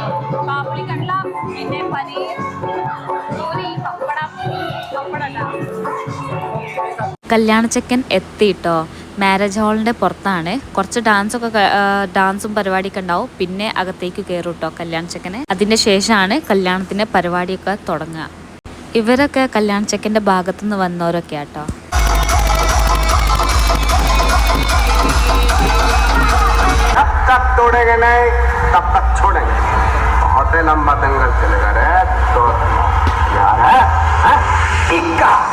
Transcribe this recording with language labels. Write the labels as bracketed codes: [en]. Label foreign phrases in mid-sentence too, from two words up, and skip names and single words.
[ml] പാപ്പുളി കടല പിന്നെ പനീർ പൂരി പപ്പടം കല്യാണച്ചക്കൻ എത്തിയിട്ടോ. മാരേജ് ഹാളിൻ്റെ പുറത്താണ്. കുറച്ച് ഡാൻസും പരിപാടിയൊക്കെ ഉണ്ടാവും. പിന്നെ അകത്തേക്ക് കയറും കേട്ടോ കല്യാണച്ചക്കന്. അതിൻ്റെ ശേഷമാണ് കല്യാണത്തിൻ്റെ പരിപാടിയൊക്കെ തുടങ്ങുക. ഇവരൊക്കെ കല്യാണച്ചക്കൻ്റെ ഭാഗത്തുനിന്ന് വന്നവരൊക്കെ ആട്ടോ. [hi] जब तक तोड़ेंगे नहीं तब तक छोड़ेंगे. बहुत लंबा दंगल चलेगा रे तो यार है इक्का.